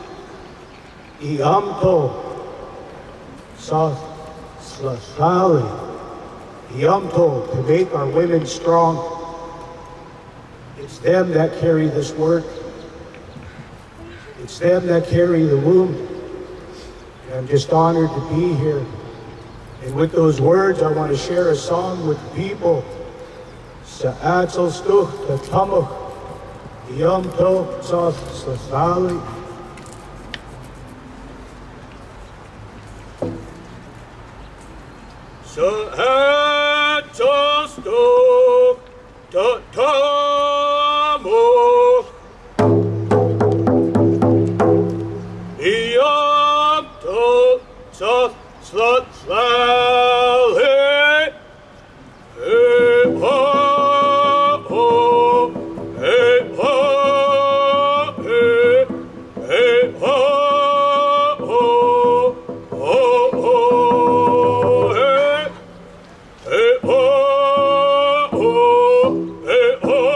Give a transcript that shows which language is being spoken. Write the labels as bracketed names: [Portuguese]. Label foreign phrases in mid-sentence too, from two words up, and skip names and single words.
[Halkomelem] Iamto, Soowahlie, Iamto, [English] to make our women strong. It's them that carry this work. It's them that carry the womb. And I'm just honored to be here. And with those words, I want to share a song with the people. [Halkomelem] Sa atsal stuch ta tamach, Iamto, Soowahlie. Sa atsal stuch ta tamach, Iamto, Soowahlie. Hey ho ho, hey ho, hey ho ho, ho ho, hey ho ho, hey ho,